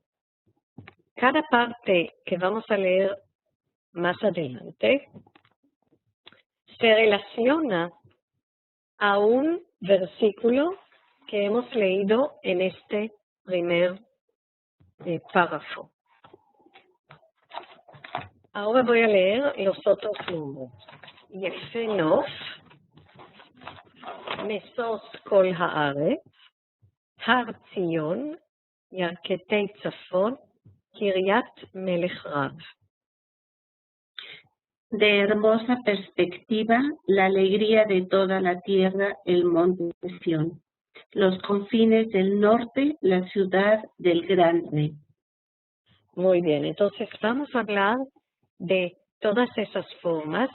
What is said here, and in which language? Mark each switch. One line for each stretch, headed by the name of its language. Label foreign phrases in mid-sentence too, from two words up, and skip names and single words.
Spanish: Cada parte que vamos a leer más adelante se relaciona a un versículo que hemos leído en este primer párrafo. Ahora voy a leer los otros nombres.
Hebrew: יפה נוף, משוש כל הארץ, הר ציון, ירכתי צפון, קרית מלך רב.
Spanish: De hermosa perspectiva, la alegría de toda la tierra, el monte de Sión. Los confines del norte, la ciudad del gran rey. Muy bien, entonces vamos a hablar de todas esas formas.